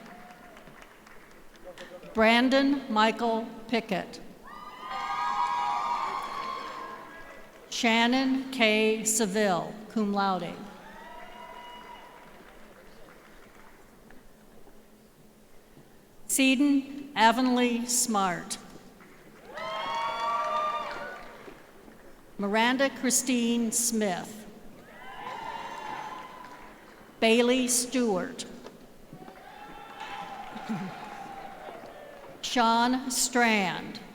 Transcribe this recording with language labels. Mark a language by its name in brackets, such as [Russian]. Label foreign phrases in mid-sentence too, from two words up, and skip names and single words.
[English] Brandon Michael Pickett. Shannon K. Seville, [Latin] cum laude. [English] Seaton Avonlea Smart. Miranda Christine Smith. Bailey Stewart. Sean Strand.